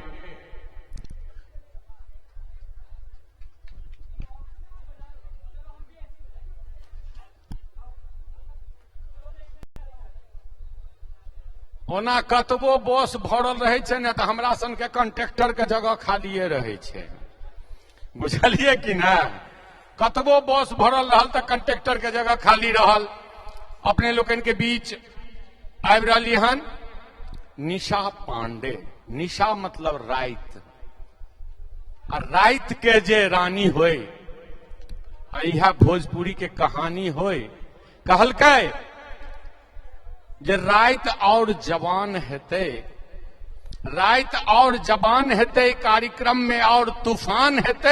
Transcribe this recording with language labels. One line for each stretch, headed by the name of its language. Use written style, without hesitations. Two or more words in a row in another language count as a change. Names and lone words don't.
Maithili: ओना कतबो बस भरल रहे छै ने तो हमरा सन के कंडक्टर के जगह खालिए रहे छै, बुझलिए कि ना। कतबो बस भरल रहल तो कंडक्टर के जगह खाली रहल। अपने लोकन के बीच आबि रहली हन निशा पांडे। निशा मतलब रात, आ रात के जे रानी होय, यह भोजपुरी के कहानी होय। कहलकै जे रात और जवान हेते, रात और जवान हेते, कार्यक्रम में और तूफान हेते।